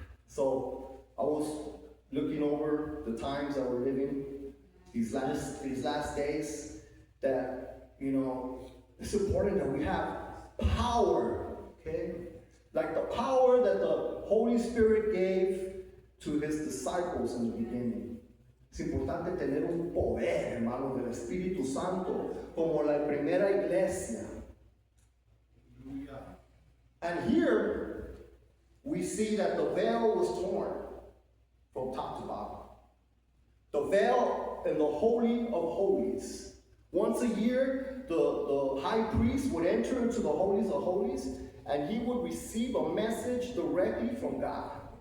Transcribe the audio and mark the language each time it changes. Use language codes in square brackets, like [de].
[en] So I was looking over the times that we're living, these last days, that, you know, it's important that we have power, okay? Like the power that the Holy Spirit gave to his disciples in the beginning. [es] Es importante tener un poder, hermano, del Espíritu Santo, como la primera iglesia. [en] And here, we see that the veil was torn from top to bottom. The veil in the Holy of Holies. Once a year, the high priest would enter into the Holies of Holies, and he would receive a message directly from God.